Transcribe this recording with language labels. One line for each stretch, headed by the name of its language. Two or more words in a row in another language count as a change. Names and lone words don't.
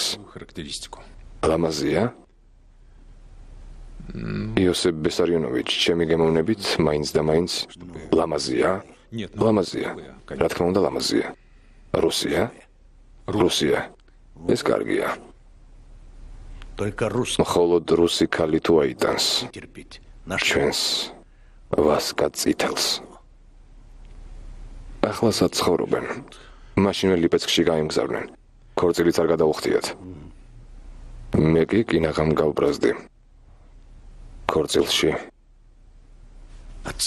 Georgian: ლამაზია? იოსებ ბესარიონოვიჩი, ჩემი გემოვნებით, მაინც და მაინც ლამაზია? ლამაზია. რა თქმა უნდა, ლამაზია. რუსია? რუსია. ეს კარგია.
Russian: Только русский
Georgian: მხოლოდ რუსი ქალი თუ აიტანს
Russian: терпеть. Наш
Georgian: ჩვენს ვასკა წითელს. ახლა საცხოვრობენ. მაშინვე ლიპეცკში გაემგზავრნენ. ქორწილიც არ გადაუხდიათ. მე კი კინაღამ გავბრაზდი. ქორწილში
Russian: отца.